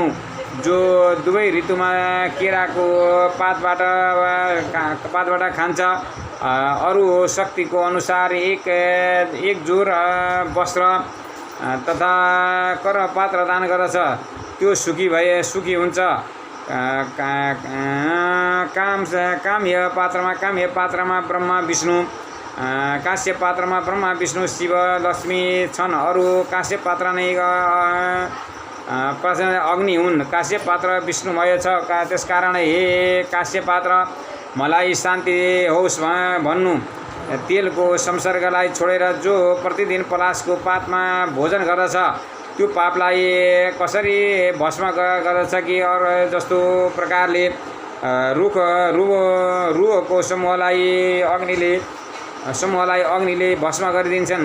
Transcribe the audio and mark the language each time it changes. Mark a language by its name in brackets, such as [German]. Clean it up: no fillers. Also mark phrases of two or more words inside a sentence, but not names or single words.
[Nepali] जो दुवै ऋतुमा केराको पातबाट खान्छ, अरू शक्तिको अनुसार एक जोर वस्त्र तथा कर्मपात्र दान गर्दछ, त्यो सुखी हुन्छ। काम्य पात्रमा ब्रह्मा विष्णु, काश्य पात्रमा ब्रह्मा विष्णु शिव लक्ष्मी छन्। अरू काश्य पात्र नै अग्नि हुन्। काश्य पात्र विष्णुमय छ। त्यसकारण हे काश्य पात्र, मलाई शान्ति होस् भन्नु। तेलको संसर्गलाई छोडेर जो प्रतिदिन पलासको पातमा भोजन गर्दछ, त्यो पापलाई कसरी भस्म गर्दछ कि अरू जस्तो प्रकारले रुखको समूहलाई अग्निले भस्म गरिदिन्छन्।